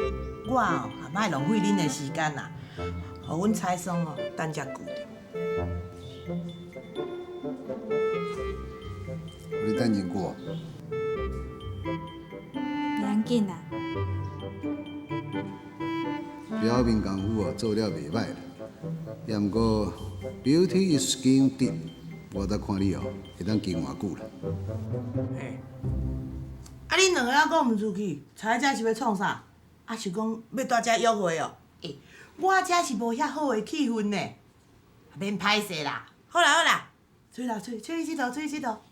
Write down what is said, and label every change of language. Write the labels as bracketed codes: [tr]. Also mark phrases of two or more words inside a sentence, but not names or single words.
[nan] 我哦，也莫浪费恁的时间啦，互阮蔡松哦等遮久着。你等真久啊？袂要紧啦。表面功夫哦做了袂歹啦，也毋过 [en] beauty is skin deep， [nan] 我再看你哦会当经偌久啦。嘿，啊，恁两个还阁毋出去，坐在遮是要创啥？啊，是讲要蹛遮约会哦？我遮是无遐好的气氛呢，免歹势啦。好啦好啦，出去佚佗。